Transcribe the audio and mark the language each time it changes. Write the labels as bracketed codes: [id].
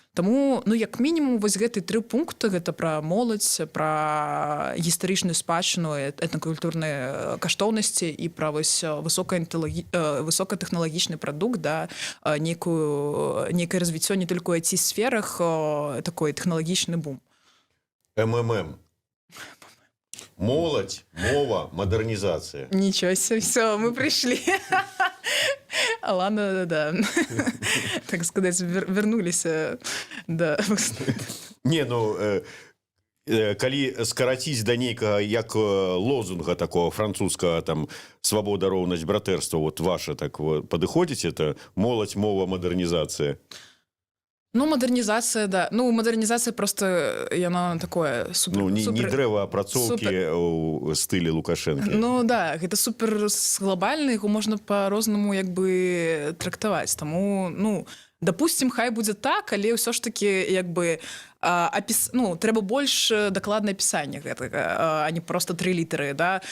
[be] Таму, ну, як мінімум, вось гэты 3 пункты, гэта пра моладзь, пра гістарычную спадчыну, этнакультурныя каштоўнасці і пра вось высокатэхналагічны прадукт, да, нейкае развіццё не толькі ў IT-сферах, такой тэхналагічны бум. МММ. Моладзь, мова, мадэрнізацыя. [ru] Нічого себе, все, мы пришли. Алана, да, так сказать, вернулись. Да. [be] Не, ну, калі скараціць да нейкага, як лозунга такого французскага, там, свабода, роўнасць, братэрства, вот ваша, так, падыходзіць, это моладзь, мова, мадэрнізацыя? [ru] Ну, модернизация, да. [be] Ну, модернизация просто, яна такое супер... Ну, не дрэваапрацоўкі ў стылі Лукашэнкі. Ну, да, гэта супер глобальны, яго можна па-рознаму як бы трактаваць. Таму, ну, допустим, хай будзе так, але ўсё ж таки, як бы, ну, трэба больш дакладнае апісанне гэтага, а не просто 3 літары, да.